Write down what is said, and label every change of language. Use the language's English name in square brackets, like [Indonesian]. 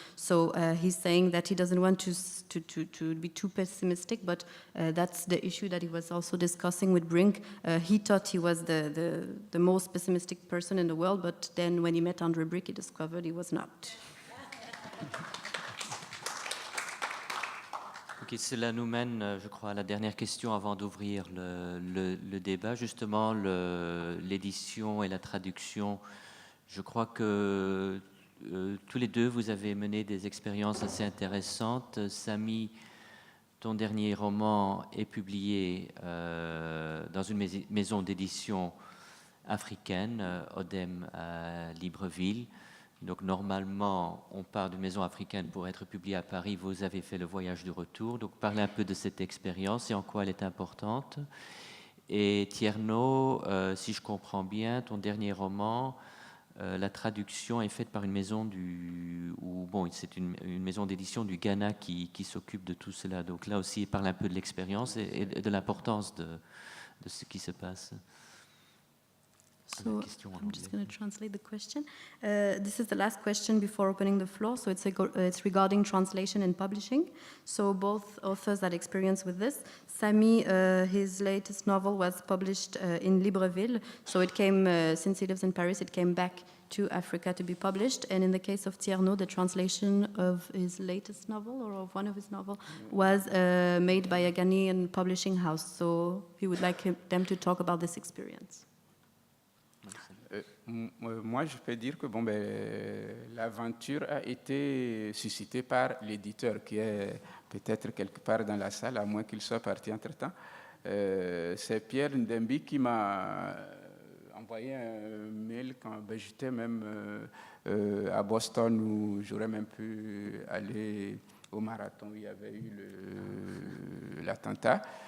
[English] So he's saying that he doesn't want to be too pessimistic, but that's the issue that he was also discussing with Brink. He thought he was the most pessimistic person in the world, but then when he met André Brink, he discovered he was not. [French] Ok, cela nous mène, je crois, à la dernière question avant d'ouvrir le débat. Justement, l'édition et la traduction. Je crois que tous les deux, vous avez mené des expériences assez intéressantes. Samy, ton dernier roman est publié dans une maison d'édition africaine, Odem à Libreville. Donc normalement, on part d'une maison africaine pour être publié à Paris. Vous avez fait le voyage du retour. Donc parlez un peu de cette expérience et en quoi elle est importante. Et Tierno, si je comprends bien, ton dernier roman, la traduction est faite par une maison c'est une maison d'édition du Ghana qui s'occupe de tout cela. Donc là aussi, il parle un peu de l'expérience et de l'importance de ce qui se passe. [English] So I'm just going to translate the question. This is the last question before opening the floor. So it's regarding translation and publishing. So both authors had experience with this. Sami, his latest novel was published in Libreville. So it came, since he lives in Paris, it came back to Africa to be published. And in the case of Tierno, the translation of his latest novel, or of one of his novels, was made by a Ghanaian publishing house. So he would like them to talk about this experience. [French] Moi, je peux dire que l'aventure a été suscitée par l'éditeur qui est peut-être quelque part dans la salle, à moins qu'il soit parti entre-temps. C'est Pierre Ndembi qui m'a envoyé un mail quand j'étais même à Boston, où j'aurais même pu aller au marathon où il y avait eu l'attentat.